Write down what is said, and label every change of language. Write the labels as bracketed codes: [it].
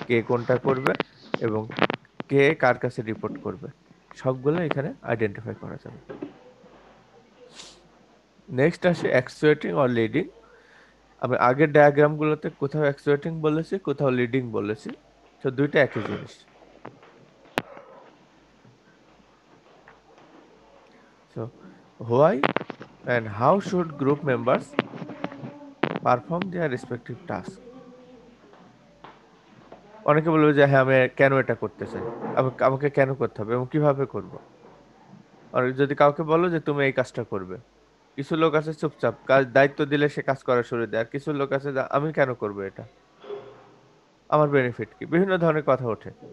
[bn] কে কোনটা করবে এবং কে কার কাছে রিপোর্ট করবে, সবগুলো এখানে আইডেন্টিফাই করা যাবে। নেক্সট আসে অ্যাকচুয়েটিং অর লিডিং। আমি আগের ডায়াগ্রামগুলোতে কোথাও অ্যাকচুয়েটিং বলেছি, কোথাও লিডিং বলেছি, তো 2টা একই জিনিস। [en] So, why and how should group members perform their respective tasks? [bn] অনেকে বলবে যে হ্যাঁ আমি কেন এটা করতে চাই, আমাকে কেন করতে হবে এবং কিভাবে করব। আর যদি কাউকে বলো যে তুমি এই কাজটা করবে, কিছু লোক আছে চুপচাপ, কাজ দায়িত্ব দিলে সে কাজ করা শুরু দেয়, আর কিছু লোক আছে যে আমি কেন করব এটা, আমার বেনিফিট কি, বিভিন্ন ধরনের কথা ওঠে।